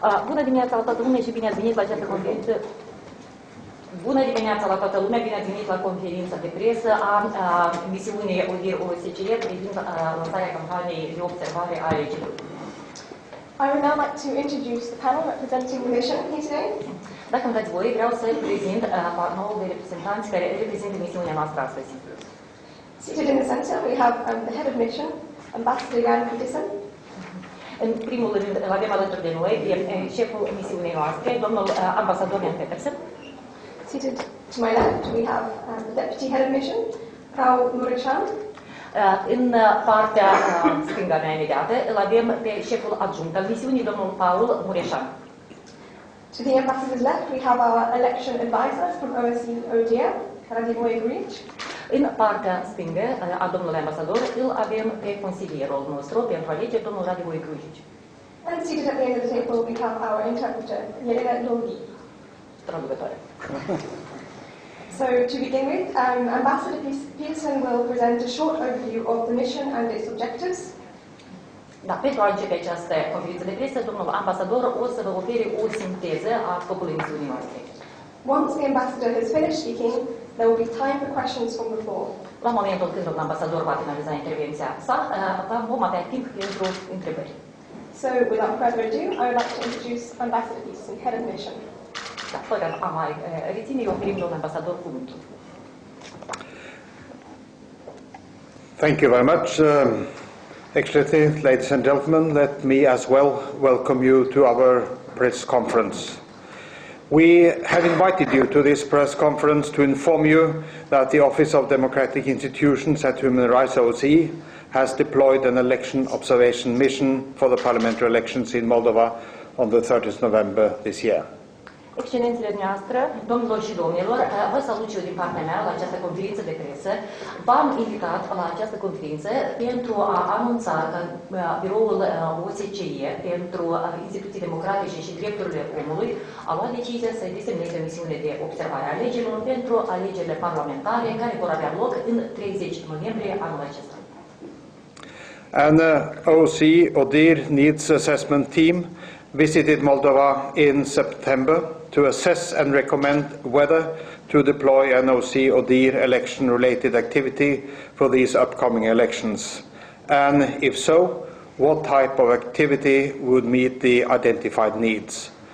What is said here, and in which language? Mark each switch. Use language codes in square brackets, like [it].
[ro] Bună dimineața la toată lumea și bine ați venit la această conferință. Bună dimineața la toată lumea, bine ați venit la conferința de presă a misiunii OSCE privind lansarea campaniei de observare a alegerilor. [en] I would now like to introduce the panel representing the mission here today. [ro] Dacă îmi dați voi, vreau să prezint panelul de reprezentanți care reprezintă misiunea noastră astăzi. [en] Seated in the center we have the head of mission, Ambassador Jan Petersen. [ro] În primul rând, îl avem alături de noi șeful misiunii noastre, domnul ambasador Jan Petersen. [en] Seated to my left we have the deputy head of mission, Frau Mureșan. [ro] În partea stângă mea imediată îl avem pe șeful adjunct al misiunii, domnul Paul Mureșan. [en] To the ambassador's left we have our election advisor from OSCE ODIHR, Radivoj Grujic. [ro] În partea stângă a domnului ambasador îl avem pe consilierul nostru pentru alegeri, domnul Radivoj Grujic. [en] And seated at the end of the table we have our interpreter, Jelena Dolgi. [ro] Traducătoare. [en] So to begin with, Ambassador Petersen will present a short overview of the mission and its objectives. [ro] Da, pentru a începe această conferință de presă, domnul ambasador o să vă ofere o sinteză a scopului misiunii noastre. [en] Once the ambassador has finished speaking, there will be time for questions from the floor. [ro] La momentul când domnul ambasador va finaliza intervenția sa, vom avea timp pentru întrebări. [en] So without further ado, I would like to introduce Ambassador Petersen, head of mission. [ro] Da, fără a mai reține, eu oferim domnul ambasador cuvântul. [en] Thank you very much. Excellency, ladies and gentlemen, let me as well welcome you to our press conference. We have invited you to this press conference to inform you that the Office of Democratic Institutions at Human Rights OSCE has deployed an election observation mission for the parliamentary elections in Moldova on the 30th November this year. [ro] Excelențele noastre, domnilor și domnilor, vă salut eu din partea mea la această conferință de presă. V-am invitat la această conferință pentru a anunța că biroul OSCE pentru instituții democratice și drepturile omului a luat decizia să desemneze o misiune de observare a alegerilor pentru alegerile parlamentare care vor avea loc în 30 noiembrie anul acesta. [en] An OSCE ODIHR Needs Assessment Team visited Moldova in September to assess and recommend whether to deploy an OSCE ODIHR election-related activity for these upcoming elections, and if so, what type of activity would meet the identified needs.